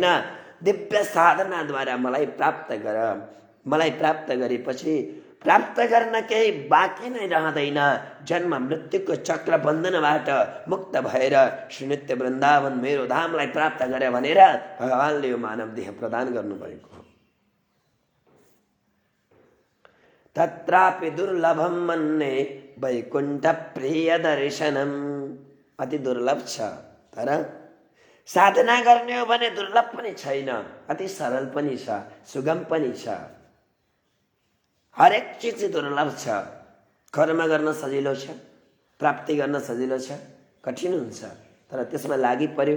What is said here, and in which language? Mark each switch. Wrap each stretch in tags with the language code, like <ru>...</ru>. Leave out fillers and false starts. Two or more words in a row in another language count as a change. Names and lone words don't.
<ne>दिव्य साधनाद्वारा मलाई प्राप्त गर। मलाई प्राप्त गरेपछि प्राप्त गर्न केही बाँकी नै रहँदैन। जन्म मृत्युको चक्र बन्धनबाट मुक्त भएर श्रीनित्य वृन्दावन मेरो धामलाई प्राप्त गरे भनेर भगवानले यो मानव देह प्रदान गर्नुभएको हो।</ne> <sa>तत्रापि दुर्लभम मन्ये वैकुण्ठ प्रिय दर्शनम।</sa> <ne>अति दुर्लभ छ, तर साधना गर्ने हो भने दुर्लभ पनि छैन, अति सरल पनि छ, सुगम पनि छ। हरेक चिज दुर्लभ छ। कर्म गर्न सजिलो छ, प्राप्ति गर्न सजिलो छ, कठिन हुन्छ, तर त्यसमा लागि पर्यो।</ne>